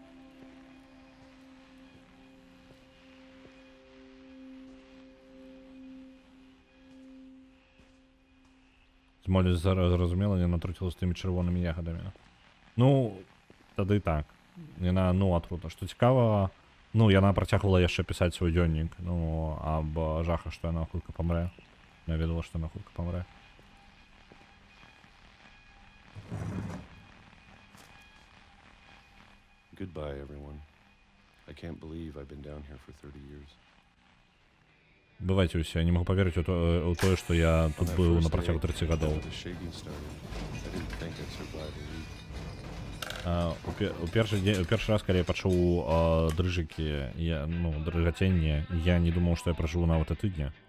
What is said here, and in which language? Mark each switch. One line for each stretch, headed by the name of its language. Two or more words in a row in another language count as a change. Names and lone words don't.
Belarusian: Молі зразумела, яна натруціла з тымі чырвонымі ягадамі. Ну, тады так. Яна, атрута. Што цікава, яна працягвала яшчэ пісаць свой дзённік, аб жахах, што яна хутка памрэ. Я ведала, што яна хутка памрэ.
English: Goodbye, everyone. I can't believe I've been down here for 30 years.
Belarusian: Бывайце ўсе, я не магу паверыць у тое, што я тут быў на працягу 30 гадоў. У першы раз, калі я пачуў дрыжыкі, дрыгаценне, я не думаў, што я пражыву нават і тыдня.